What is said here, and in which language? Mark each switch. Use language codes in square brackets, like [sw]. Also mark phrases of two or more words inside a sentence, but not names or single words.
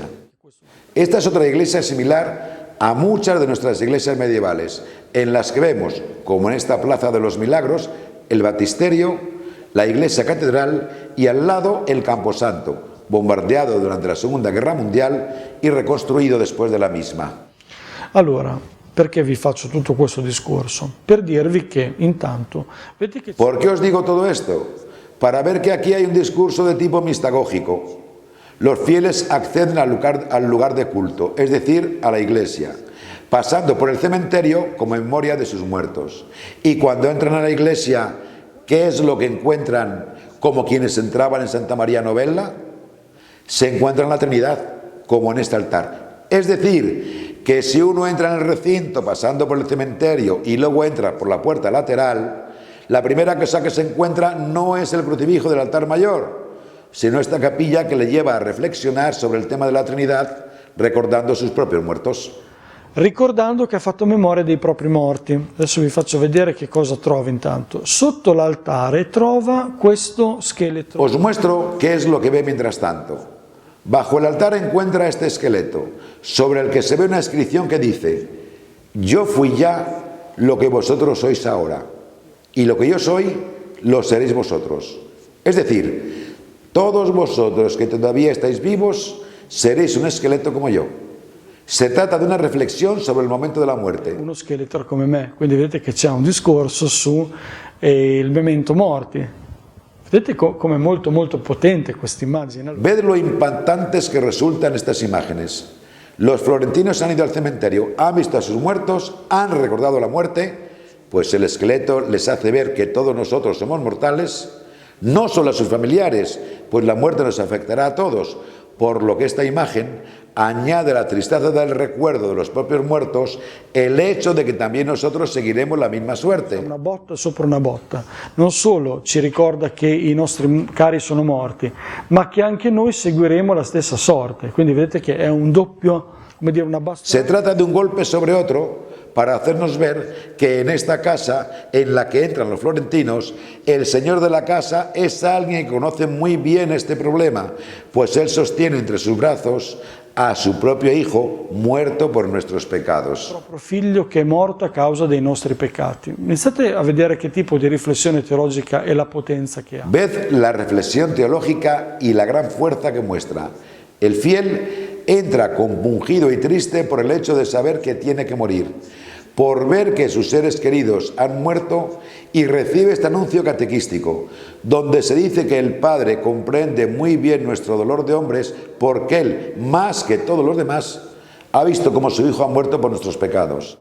[es] Esta es otra iglesia similar a muchas de nuestras iglesias medievales, en las que vemos, como en esta Plaza de los Milagros, el baptisterio, la iglesia catedral y al lado el Camposanto, bombardeado durante la Segunda Guerra Mondiale y reconstruido después de la misma. [it] Allora, perché vi faccio tutto questo discorso? Per dirvi che intanto, vedete che [es] ¿Por qué os digo todo esto? Para ver que aquí hay un discurso de tipo mistagógico. Los fieles acceden al lugar de culto, es decir, a la iglesia, pasando por el cementerio como memoria de sus muertos. Y cuando entran a la iglesia, ¿qué es lo que encuentran como quienes entraban en Santa María Novella? Se encuentran la Trinidad, como en este altar. Es decir, que si uno entra en el recinto pasando por el cementerio y luego entra por la puerta lateral, la primera cosa que se encuentra no es el crucifijo del altar mayor, sino esta capilla que le lleva a reflexionar sobre el tema de la Trinidad, recordando sus propios muertos. [it] ricordando che ha fatto memoria dei propri morti. Adesso vi faccio vedere che cosa trova intanto. Sotto l'altare trova questo scheletro. [es] Os muestro qué es lo que ve mientras tanto. Bajo el altar encuentra este esqueleto, sobre el que se ve una inscripción que dice: yo fui ya lo que vosotros sois ahora, y lo que yo soy, lo seréis vosotros. Es decir, todos vosotros que todavía estáis vivos, seréis un esqueleto como yo. Se trata de una riflessione sobre [it] il momento della morte. Uno scheletro come me, quindi vedete che c'è un discorso su il memento morti. Vedete come è molto molto potente questa immagine. [es] Ved lo impactantes que resultan estas imágenes. Los florentinos han ido al cementerio, han visto a sus muertos, han recordado la muerte, pues el esqueleto les hace ver que todos nosotros somos mortales, no solo a sus familiares, pues la muerte nos afectará a todos, por lo que esta imagen añade a la tristeza del recuerdo de los propios muertos el hecho de que también nosotros seguiremos la misma suerte. [it] Una botta sopra una botta, non solo ci ricorda che i nostri cari sono morti, ma che anche noi seguiremo la stessa sorte. Quindi vedete che è un doppio, come dire, una bassa. [es] Se trata de un golpe sobre otro para hacernos ver que en esta casa en la que entran los florentinos, el señor de la casa es alguien que conoce muy bien este problema, pues él sostiene entre sus brazos a su proprio hijo muerto por nuestros pecados. [it] Il proprio figlio che è morto a causa dei nostri peccati. Iniziate a vedere che tipo di riflessione teologica e la potenza che ha. [es] Ved la reflexión teológica y la gran fuerza que muestra. El fiel entra compungido y triste por el hecho de saber que tiene que morir, por ver que sus seres queridos han muerto, y recibe este anuncio catequístico, donde se dice que el Padre comprende muy bien nuestro dolor de hombres, porque Él, más que todos los demás, ha visto cómo su Hijo ha muerto por nuestros pecados.